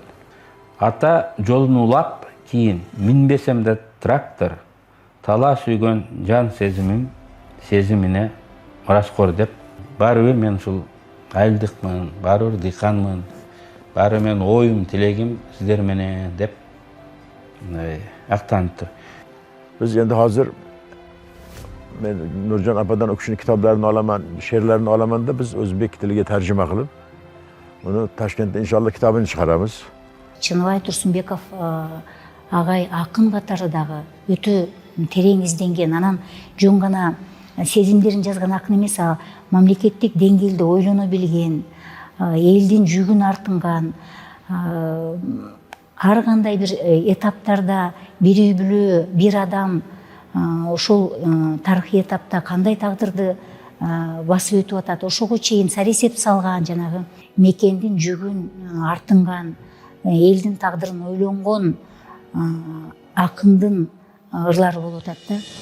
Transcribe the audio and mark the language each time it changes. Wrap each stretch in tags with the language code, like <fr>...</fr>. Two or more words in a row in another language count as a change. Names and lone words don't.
<ky>Ата жолун улап, кийин минбесем да трактор, тала сүйгөн жан сезимине мураскор деп, баары бир мен ушул айылдыкмын, баары бир дыйканмын, баары мен оюм, тилегим сиздер менен деп актаныптыр.</ky> <uz>Biz endi hozir men Nurjon apadan o'qishni kitoblarini olaman, she'rlarini olaman da biz o'zbek tiliga tarjima qilib, uni Toshkentda inshaalloh kitobini chiqaramiz.</uz> <ky>Чыныбай Турсунбеков агай акын катары дагы өтө терең изденген, анан жөн гана сезимдерин жазган акын эмес, мамлекеттик деңгээлде ойлоно билген, элдин жүгүн артынган, ар кандай бир этаптарда бир үй бүлө, бир адам ошол тарыхый этапта кандай тагдырды басып өтүп атат, ошого чейин саресеп салган, жанагы мекендин жүгүн артынган, элдин тагдырын ойлонгон акындын ырлары болуп атат да.</ky>